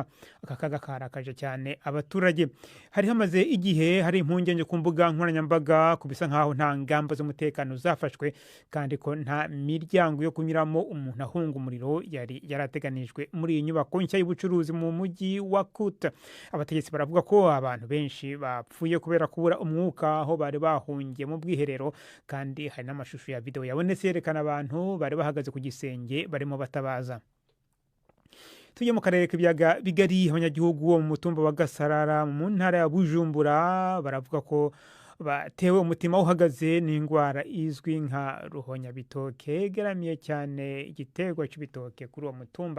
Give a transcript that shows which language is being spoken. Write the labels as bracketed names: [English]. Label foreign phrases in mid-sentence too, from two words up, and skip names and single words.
[Kinyarwanda] Aka kaga karakaje cyane abaturage. Hari hamaze igihe hari impungenge ku mbuga nkoranyambaga kubisa nkaho nta ngamba z'umutekano zafashwe kandi ko nta miryango yo kunyuramo umuntu ahunga umuriro yari yarateganijwe muri iyi nyubako nshya y'ubucuruzi mu mujyi wa Kuta. Abategetsi baravuga ko abantu benshi bapfuye kubera kubura umwuka aho bari bahungiye mu bwiherero, kandi hari n'amashusho ya video yabonetse yerekana abantu bari bahagaze ku gisenge barimo batabaza. Tujye mu karere k'ibiyaga bigari. Abanyagihugu bo mu mutumba wa Gasarara mu ntara ya Bujumbura baravuga ko batewe umutima uhagaze n'indwara izwi nka ruhonyabitoke geramiye cyane igiterwa cy'ibitoke kuri uwo mutumba.